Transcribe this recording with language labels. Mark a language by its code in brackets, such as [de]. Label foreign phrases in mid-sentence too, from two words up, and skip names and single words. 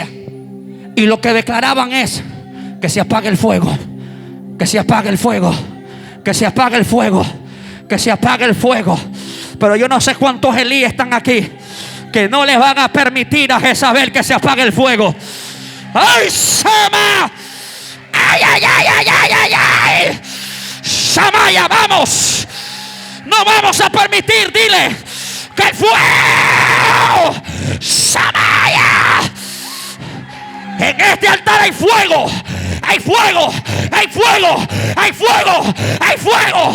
[es] Y lo que declaraban es: que se apague el fuego, que se apague el fuego, que se apague el fuego, que se apague el fuego. Pero yo no sé cuántos Elías están aquí que no les van a permitir a Jezabel que se apague el fuego. ¡Ay, Sama! ¡Ay, ay, ay, ay, ay, ay, ay! ¡Samaya, vamos! No vamos a permitir, dile, que el fuego, Samaya. En este altar hay fuego, hay fuego, hay fuego, hay fuego, hay fuego.